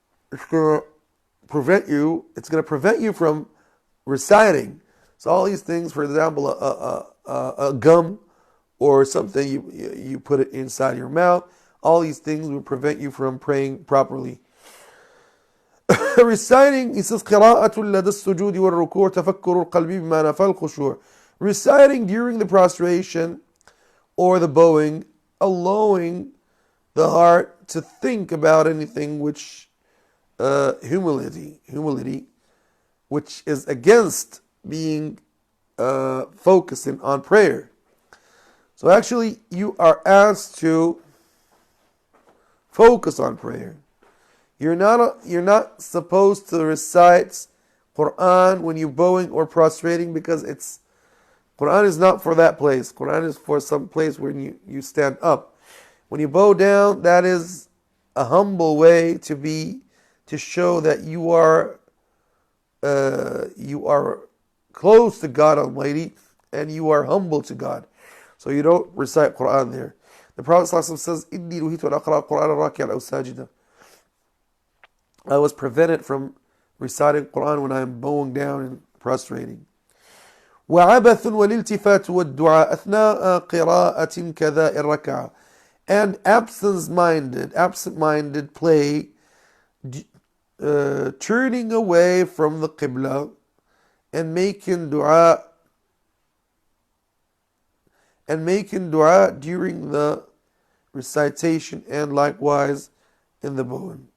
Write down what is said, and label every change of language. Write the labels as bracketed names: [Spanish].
[English] It's going to prevent you from reciting. So all these things, for example, a gum or something, you put it inside your mouth. All these things will prevent you from praying properly. Reciting, it says, [Arabic] قراءة لدى السجود والركوع تفكر القلب بما نفى الخشوع. [English] Reciting during the prostration or the bowing, allowing the heart to think about anything which humility, which is against being focusing on prayer. So actually, you are asked to focus on prayer. You're not supposed to recite Quran when you're bowing or prostrating, because Quran is not for that place. Quran is for some place where you stand up. When you bow down, that is a humble way to show that you are close to God Almighty and you are humble to God. So you don't recite Quran there. The Prophet ﷺ says, [Arabic] "Inni nuhitu an aqra al-Quran raki'an aw sajida." [English] I was prevented from reciting Quran when I am bowing down and prostrating. [Arabic] وعبث والالتفات والدعاء أثناء قراءة كذا الركعة. [English] And absent-minded play, turning away from the Qibla and making dua during the recitation, and likewise in the bowing.